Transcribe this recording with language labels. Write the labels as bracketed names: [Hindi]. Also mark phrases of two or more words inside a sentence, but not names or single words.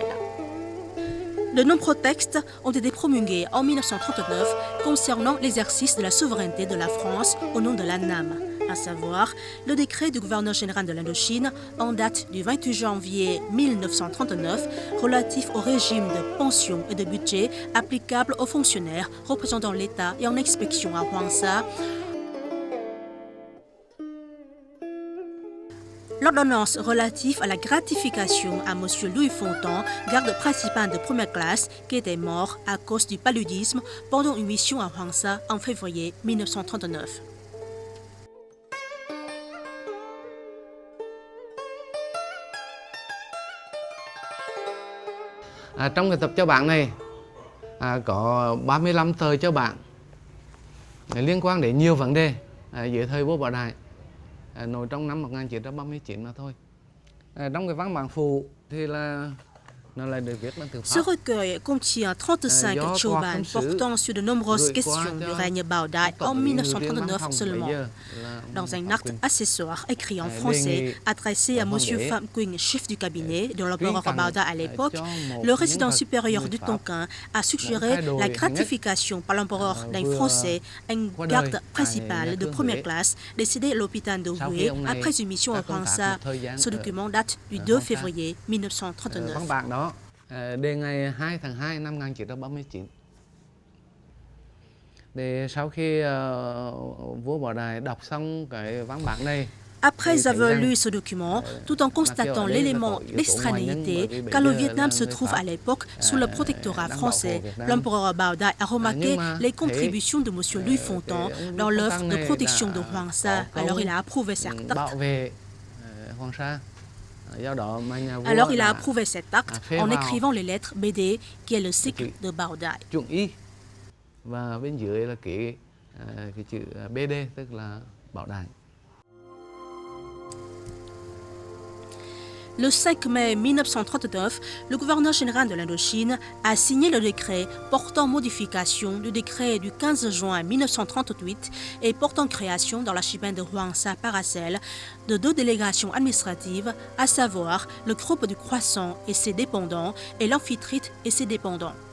[French] De nombreux textes ont été promulgués en 1939 concernant l'exercice de la souveraineté de la France au nom de la NAM, à savoir le décret du gouverneur général de l'Indochine en date du 28 janvier 1939 relatif au régime de pension et de budget applicable aux fonctionnaires représentant l'État et en inspection à Hoàng Sa, l'ordonnance relative à la gratification à M. Louis Fontan, garde principal de première classe, qui était mort à cause du paludisme pendant une mission à Hoàng Sa en février 1939. [Vietnamese] Trong cái tập cho bạn này có 35 tờ cho bạn liên quan đến nhiều vấn đề dưới thời vua Bảo Đại, nổi trong năm 1939 mà thôi. Trong cái văn bản phụ thì là [French] Ce recueil contient 35 choban portant sur de nombreuses questions du règne Bảo Đại en 1939 seulement. Dans un acte accessoire écrit en français adressé à M. Phạm Quỳnh, chef du cabinet de l'empereur Bảo Đại à l'époque, le résident supérieur du Tonkin a suggéré la gratification par l'empereur d'un Français, un garde principal de première classe décédé à l'hôpital de Huế après une mission à Hoàng Sa. Ce document date du 2 février 1939. [Vietnamese] Đề ngày 2 tháng 2 năm 1939. Để sau khi vua Bảo Đại đọc xong cái văn bản này, [French] après avoir lu ce document, tout en constatant l'élément d'extranéité, car le Vietnam se trouve à l'époque sous le protectorat français, l'empereur Bảo Đại a remarqué les contributions de M. Louis Fontan dans l'œuvre de protection de Hoàng Sa. Alors il a approuvé cet acte. Alors il a approuvé cet acte en écrivant les lettres BD, qui est le cycle de Bảo Đại. [Vietnamese] Và bên dưới là cái chữ BD, tức là Bảo Đại. [French] Le 5 mai 1939, le gouverneur général de l'Indochine a signé le décret portant modification du décret du 15 juin 1938 et portant création dans l'archipel de Hoàng Sa Paracel de 2 délégations administratives, à savoir le groupe du Croissant et ses dépendants et l'Amphitrite et ses dépendants.